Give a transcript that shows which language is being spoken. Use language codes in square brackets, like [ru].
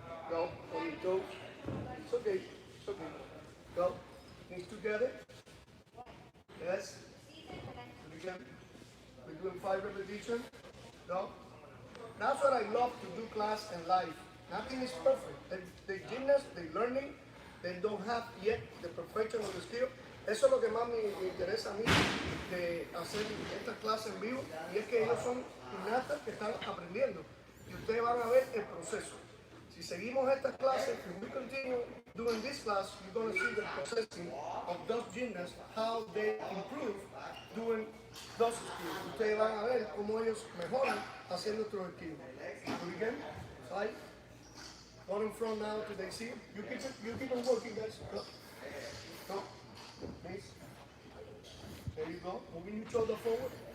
[en] Go on your toes. It's okay. It's okay. Go. Knees together. Yes. Again. We're doing 5 repetitions. Go. That's what I love to do class and live. Nothing is perfect. The gymnasts, they're learning. They don't have yet the perfection of the skill. [es] Eso es lo que más me interesa a mí de hacer estas clases en vivo, y es que ellos son gimnastas que están aprendiendo y ustedes van a ver el proceso. Si seguimos estas clases, [en] if we continue doing this class, you're going to see the processing of those gymnasts, how they improve doing those skills. [es] Ustedes van a ver cómo ellos mejoran haciendo estos skills. [en] Do it again. Side. Go in front now till they see. You keep on working, guys. Go. Go. Please. There you go. Moving your shoulder forward.